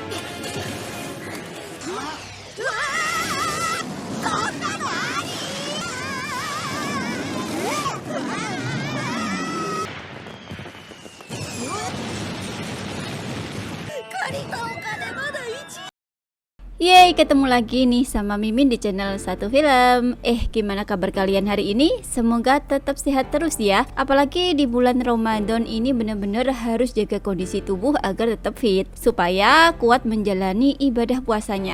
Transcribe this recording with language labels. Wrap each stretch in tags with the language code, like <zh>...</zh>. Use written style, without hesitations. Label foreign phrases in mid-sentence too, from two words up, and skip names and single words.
<ja>うわー！こんなのあり？借りたお金まだ1。</ja> <id>Yeay, ketemu lagi nih sama Mimin di channel Satu Film. Gimana kabar kalian hari ini? Semoga tetap sehat terus ya. Apalagi di bulan Ramadan ini bener-bener harus jaga kondisi tubuh agar tetap fit, supaya kuat menjalani ibadah puasanya.</id>